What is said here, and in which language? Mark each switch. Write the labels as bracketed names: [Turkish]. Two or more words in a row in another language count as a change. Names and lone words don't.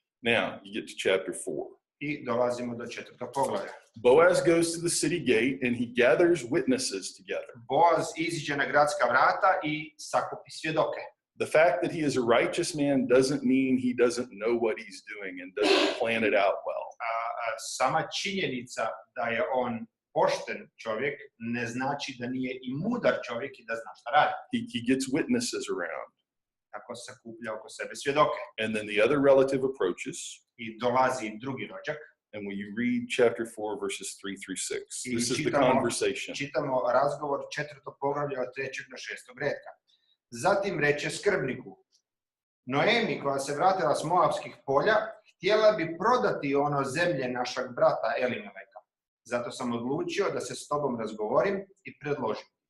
[English] Now, you get to chapter 4. [Croatian] I dolazimo do 4. poglavlja. [English] Boaz goes to the city gate and he gathers witnesses together. [Croatian] Boaz iziđe na gradska vrata I sakupi svjedoke. [English] The fact that he is a righteous man doesn't mean he doesn't know what he's doing and doesn't plan it out well. [Croatian] Sama činjenica da je on pošten čovjek ne znači da nije I mudar čovjek I da zna šta radi. [English] He gets witnesses around. [Croatian] Tako sakuplja oko sebe svjedoke. [English] And then the other relative approaches. [Croatian] I dolazi drugi rođak. [English] And when you read chapter 4, verses 3 through 6, this is the conversation. [Croatian] Čitamo razgovor 4. poglavlja od 3. do 6. redka. Zatim reče skrbniku, Noemi koja se vratila s Moabskih polja, htjela bi prodati ono zemlje našeg brata Elimeleka. Zato sam odlučio da se s tobom razgovorim I predložim.